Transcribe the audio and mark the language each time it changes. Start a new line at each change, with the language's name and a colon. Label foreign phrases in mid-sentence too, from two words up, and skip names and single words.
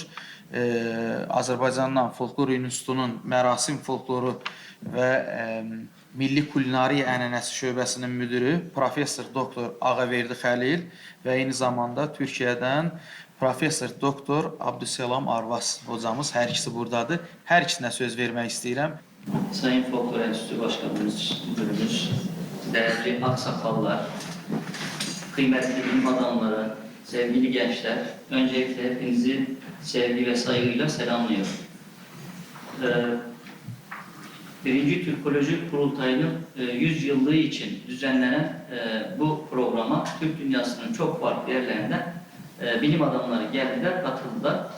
Azerbaijani: Azərbaycandan Folklor İnstitutunun mərasim folkloru və Milli Kulinariya Ənənəsi şöbəsinin müdürü Professor Doktor Ağaverdi Xəlil və eyni zamanda Türkiyədən Professor Doktor Abdüsselam Arvas hocamız, hər ikisi buradadır. Hər ikisinə söz vermək istəyirəm.
Turkish: Sayın Folklor Enstitüsü Başkanımız, müdürümüz, değerli aksakallar, kıymetli bilim adamları, sevgili gençler, öncelikle hepinizi sevgi ve saygıyla selamlıyorum. Birinci Türkoloji Kurultayı'nın 100 yıllığı için düzenlenen bu programa Türk dünyasının çok farklı yerlerinden bilim adamları geldiler, katıldılar.